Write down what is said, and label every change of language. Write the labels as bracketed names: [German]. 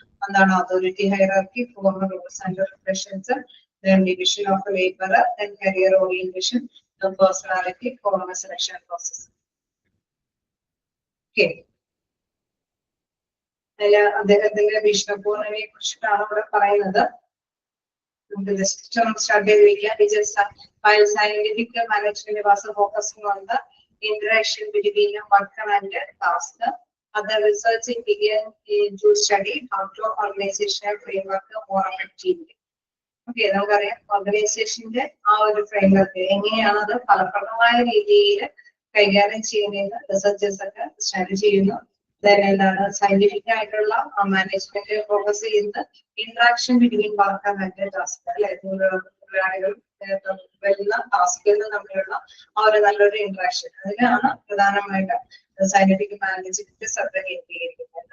[Malayalam] എന്താണ് authority hierarchy, formal rules and regulations, division of labour, career orientation, personality, formal selection process. Okay, അതില് അദ്ദേഹത്തിന്റെ ഭീഷ്മപൂർണിനെ കുറിച്ചിട്ടാണ് ഇവിടെ പറയുന്നത്. നമുക്ക് ജസ്റ്റ് ഒന്ന് സ്റ്റാർട്ട് ചെയ്ത് വെക്കാം. [English] While scientific management was focusing on the interaction between worker and task, other research began to study how to organizational framework more effectively. [Malayalam] Okay, നമുക്കറിയാം ഓർഗനൈസേഷന്റെ ആ ഒരു ഫ്രെയിംവർക്ക് എങ്ങനെയാണ് അത് ഫലപ്രദമായ രീതിയിൽ കൈകാര്യം ചെയ്യുന്നത് റിസർച്ചേഴ്സ് ഒക്കെ സ്റ്റഡി ചെയ്യുന്നു. എന്താണ് സയന്റിഫിക് ആയിട്ടുള്ള മാനേജ്മെന്റ് ഫോക്കസ് ചെയ്യുന്നത് [English] interaction between worker and task [Malayalam] അല്ലെ, തൊഴിലാളികൾ വരുന്ന ടാസ്കുകൾ തമ്മിലുള്ള ആ ഒരു നല്ലൊരു ഇന്ററാക്ഷൻ, അതിനാണ് പ്രധാനമായിട്ട് സയന്റിഫിക് മാനേജ്മെന്റ് ശ്രദ്ധ കേന്ദ്രീകരിക്കുന്നത്.